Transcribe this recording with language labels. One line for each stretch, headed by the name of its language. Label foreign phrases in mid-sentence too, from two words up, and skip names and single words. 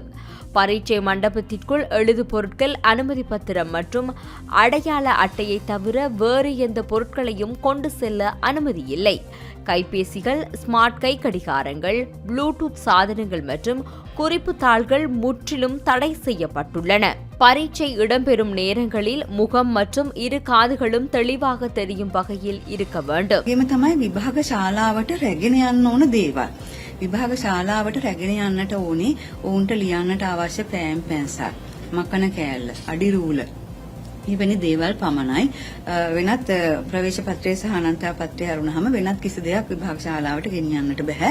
Tamil: பரீட்சை மண்டபத்திற்குள் எழுது பொருட்கள், அனுமதி பத்திரம் மற்றும் அடையாள அட்டையை தவிர வேறு எந்த பொருட்களையும் கொண்டு செல்ல அனுமதி இல்லை. கைபேசிகள், ஸ்மார்ட் கை கடிகாரங்கள், ப்ளூடூத் சாதனங்கள் மற்றும் குறிப்பு தாள்கள் முற்றிலும் தடை செய்யப்பட்டுள்ளன. பரீட்சை இடம்பெறும் நேரங்களில் முகம் மற்றும் இரு காதுகளும் தெளிவாக தெரியும் வகையில் இருக்க வேண்டும்.
Sinhala: එහෙම තමයි විභාග ශාලාවට රැගෙන යන්න ඕන දේවල්. විභාග ශාලාවට රැගෙන යන්නට ඕනේ ඔවුන්ට ලියන්නට අවශ්‍ය පෑන් පැන්සල්, මකන කෑල්ල, අඩි රූල ඉවැනි දේවල් පමණයි. වෙනත් ප්‍රවේශ පත්‍රය සහ අනන්තය පත්‍රය අරුණාම වෙනත් කිසි දෙයක් විභාග ශාලාවට ගෙනියන්නට බෑ.